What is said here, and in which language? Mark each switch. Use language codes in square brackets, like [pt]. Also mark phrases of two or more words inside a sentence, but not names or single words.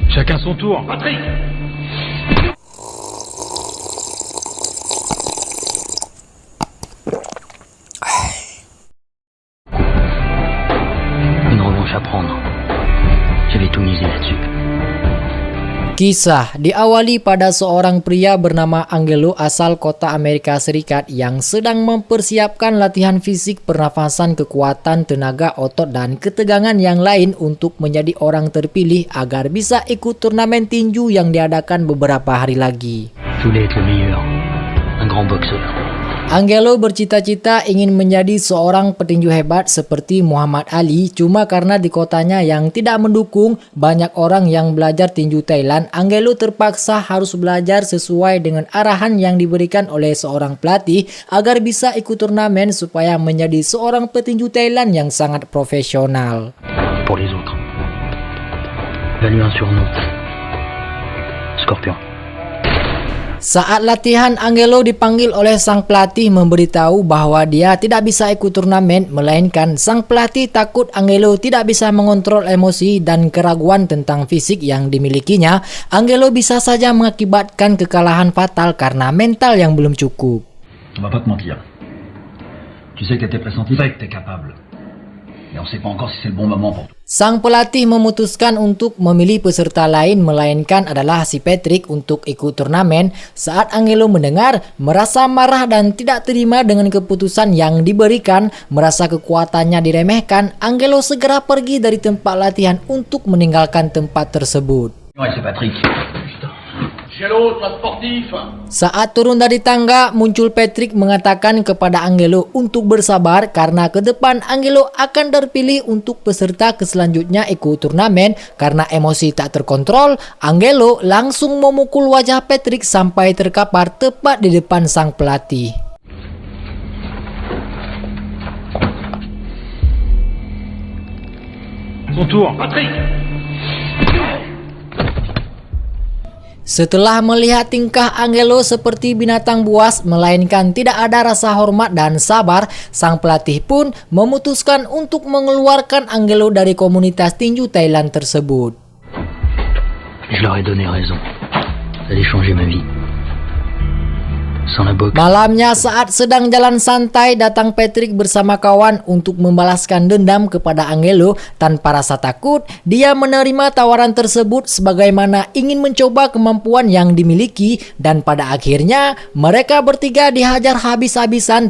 [fr] Chacun son tour. Patrick. Une revanche à prendre. Je vais tout miser là-dessus. [id] Kisah diawali pada seorang pria bernama Angelo asal kota Amerika Serikat yang sedang mempersiapkan latihan fisik, pernafasan, kekuatan, tenaga otot, dan ketegangan yang lain untuk menjadi orang terpilih agar bisa ikut turnamen tinju yang diadakan beberapa hari lagi. [fr] Je voulais être le meilleur. Un grand boxeur. [id] Angelo bercita-cita ingin menjadi seorang petinju hebat seperti Muhammad Ali, cuma karena di kotanya yang tidak mendukung banyak orang yang belajar tinju Thailand, Angelo terpaksa harus belajar sesuai dengan arahan yang diberikan oleh seorang pelatih agar bisa ikut turnamen supaya menjadi seorang petinju Thailand yang sangat profesional. [fr] Pour les autres. Valu un surnom. Scorpion. [id] Saat latihan, Angelo dipanggil oleh sang pelatih memberitahu bahwa dia tidak bisa ikut turnamen, melainkan sang pelatih takut Angelo tidak bisa mengontrol emosi dan keraguan tentang fisik yang dimilikinya. Angelo bisa saja mengakibatkan kekalahan fatal karena mental yang belum cukup. [fr] On va pas te mentir. Tu sais que t'es pressenti, que t'es capable. Mais on sait pas encore si c'est le bon moment pour toi. [id] Sang pelatih memutuskan untuk memilih peserta lain, melainkan adalah si Patrick untuk ikut turnamen. Saat Angelo mendengar, merasa marah dan tidak terima dengan keputusan yang diberikan, merasa kekuatannya diremehkan, Angelo segera pergi dari tempat latihan untuk meninggalkan tempat tersebut. [fr] Ouais, c'est Patrick. [id] Saat turun dari tangga, muncul Patrick mengatakan kepada Angelo untuk bersabar karena ke depan Angelo akan terpilih untuk peserta ke selanjutnya ikut turnamen. Karena emosi tak terkontrol, Angelo langsung memukul wajah Patrick sampai terkapar tepat di depan sang pelatih. [fr] Son tour. Patrick. [id] Setelah melihat tingkah Angelo seperti binatang buas, melainkan tidak ada rasa hormat dan sabar, sang pelatih pun memutuskan untuk mengeluarkan Angelo dari komunitas tinju Thailand tersebut. [fr] Je leur ai donné raison. Ça allait changer ma vie. Sans la boxe. [id] Malamnya saat sedang jalan santai, datang Patrick bersama kawan untuk membalaskan dendam kepada Angelo. Tanpa rasa takut, dia menerima tawaran tersebut sebagaimana ingin mencoba kemampuan yang dimiliki, dan pada akhirnya mereka bertiga dihajar habis-habisan.